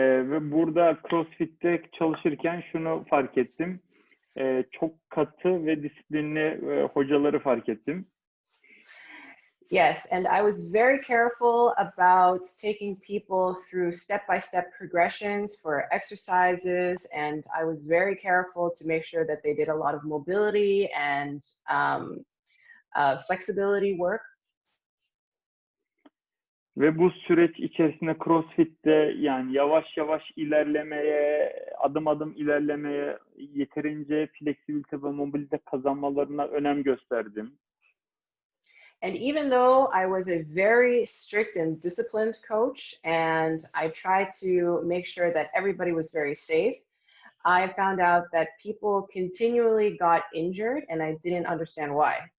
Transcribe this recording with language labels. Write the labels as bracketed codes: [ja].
[tr] Ve burada CrossFit'te çalışırken şunu fark ettim. Çok katı ve disiplinli hocaları fark ettim. [en] Yes, and I was very careful about taking people through step-by-step progressions for exercises, and I was very careful to make sure that they did a lot of mobility and flexibility work. [tr] Ve bu süreç içerisinde CrossFit'te yani yavaş yavaş ilerlemeye, adım adım ilerlemeye, yeterince fleksibilite ve mobilite kazanmalarına önem gösterdim. [en] And even though I was a very strict and disciplined coach, and I tried to make sure that everybody was very safe, I found out that people continually got injured, and I didn't understand why.